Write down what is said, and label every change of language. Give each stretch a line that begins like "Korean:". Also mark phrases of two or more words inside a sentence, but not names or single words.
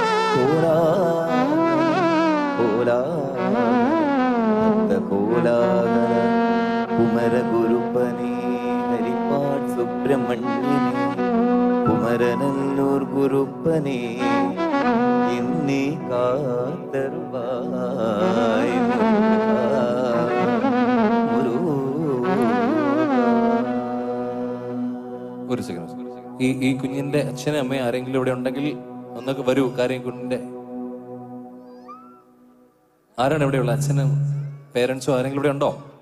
Tamil: கோலாகல குமர குருப்பனே ஹரிபாட் சுப்பிரமணியனே குமரநல்லூர் குருப்பனே என்னை காத்தருவாய்
Malayalam: ഒരു സെക്കൻഡ്. ഈ കുഞ്ഞിന്റെ അച്ഛനും അമ്മയും ആരെങ്കിലും ഇവിടെ ഉണ്ടെങ്കിൽ ഒന്നൊക്കെ വരൂ. കാര്യം കുഞ്ഞിന്റെ ആരാണ് ഇവിടെയുള്ള അച്ഛനും പേരൻസോ ആരെങ്കിലും ഇവിടെ ഉണ്ടോ?